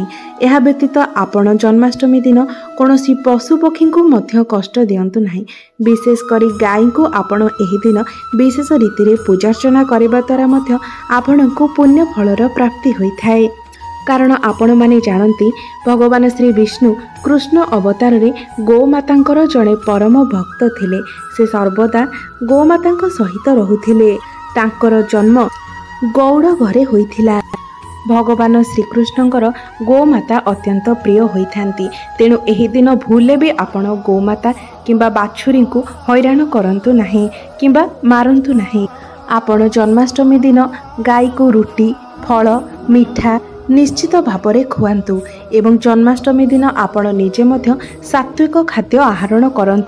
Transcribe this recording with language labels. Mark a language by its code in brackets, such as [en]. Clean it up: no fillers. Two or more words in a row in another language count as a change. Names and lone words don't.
[or] ଏହା ବ୍ୟତୀତ ଆପଣ ଜନ୍ମାଷ୍ଟମୀ ଦିନ କୌଣସି ପଶୁ ପକ୍ଷୀ କୁ ମଧ୍ୟ କଷ୍ଟ ଦିଅନ୍ତୁ ନାହିଁ। ବିଶେଷ କରି ଗାଈ କୁ ଆପଣ ଏହି ଦିନ ବିଶେଷ ରୀତି ରେ ପୂଜାର୍ଚ୍ଚନା କରିବା ଦ୍ୱାରା ମଧ୍ୟ ଆପଣ କୁ ପୁଣ୍ୟ ଫଳର ପ୍ରାପ୍ତି ହୋଇଥାଏ। କାରଣ ଆପଣ ମାନେ ଜାଣନ୍ତି ଭଗବାନ ଶ୍ରୀ ବିଷ୍ଣୁ କୃଷ୍ଣ ଅବତାର ରେ ଗୋମାତାଙ୍କର ଯଡ଼େ ପରମ ଭକ୍ତ ଥିଲେ। ସେ ସର୍ବଦା ଗୋମାତାଙ୍କ ସହିତ ରହୁଥିଲେ। ତାଙ୍କର ଜନ୍ମ ଗଉଡ଼ ଘରେ ହୋଇଥିଲା। ଭଗବାନ ଶ୍ରୀକୃଷ୍ଣଙ୍କର ଗୋମାତା ଅତ୍ୟନ୍ତ ପ୍ରିୟ ହୋଇଥାନ୍ତି। ତେଣୁ ଏହି ଦିନ ଭୁଲେ ଭି ଆପଣ ଗୋମାତା କିମ୍ବା ବାଛୁରୀ କୁ ହଇରାଣ କରନ୍ତୁ ନାହିଁ କିମ୍ବା ମାରନ୍ତୁ ନାହିଁ। ଆପଣ ଜନ୍ମାଷ୍ଟମୀ ଦିନ ଗାଈ କୁ ରୁଟି ଫଳ ମିଠା ନିଶ୍ଚିତ ଭାବରେ ଖୁଆନ୍ତୁ ଏବଂ ଜନ୍ମାଷ୍ଟମୀ ଦିନ ଆପଣ ନିଜେ ମଧ୍ୟ ସାତ୍ତ୍ୱିକ ଖାଦ୍ୟ ଆହରଣ କରନ୍ତୁ।